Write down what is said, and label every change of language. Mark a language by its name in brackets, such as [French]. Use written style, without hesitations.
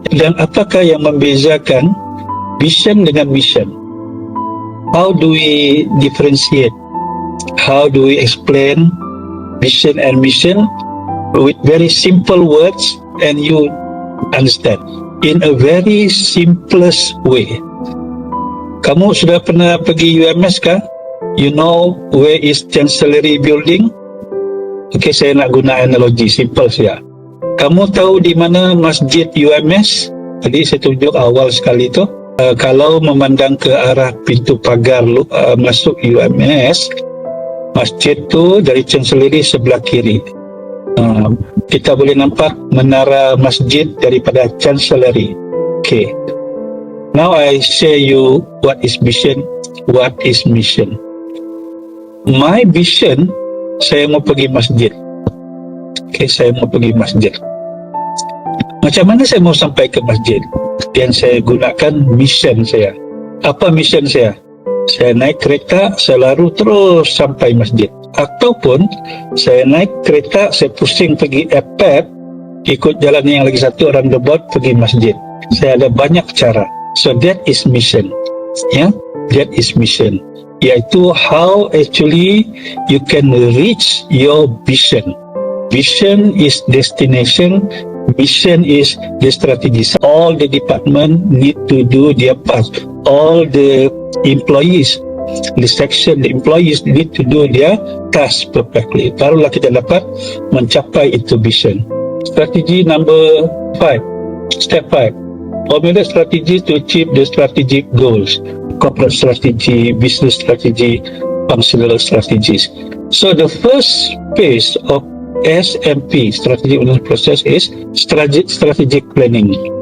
[Malay] Dan apakah yang membezakan vision dengan mission? [English] How do we differentiate? How do we explain vision and mission with very simple words and you understand in a very simplest way? [Malay] Kamu sudah pernah pergi UMS kah? [English] You know where is Chancellery Building? [Malay] Okay, saya nak guna analogi simple saja. Kamu tahu di mana Masjid UMS? Tadi saya tunjuk awal sekali tu. Kalau memandang ke arah pintu pagar masuk UMS, masjid tu dari Chancellery sebelah kiri. Kita boleh nampak menara masjid daripada Chancellery. [English] Okay. Now I share you what is vision, what is mission. My vision, [Malay] saya mau pergi masjid. Okay, saya mau pergi masjid. Macam mana saya mau sampai ke masjid? Dan saya gunakan mission saya. [English] Apa mission saya? [Malay] Saya naik kereta, saya lalu terus sampai masjid. Ataupun saya naik kereta, saya pusing pergi airport, ikut jalan yang lagi satu roundabout pergi masjid. Saya ada banyak cara. [English] So that is mission. Yeah, that is mission. [Malay] Iaitu [English] how actually you can reach your vision. Vision is destination, mission is the strategy. All the department need to do their part. All the employees, the section, the employees need to do their task perfectly. [Malay] Barulah kita dapat mencapai itu vision. [English] Strategi number 5. Step 5. Formulate strategy to achieve the strategic goals. Corporate strategy, business strategy, functional strategies. So the first phase of SMP, strategic management process, is strategic planning.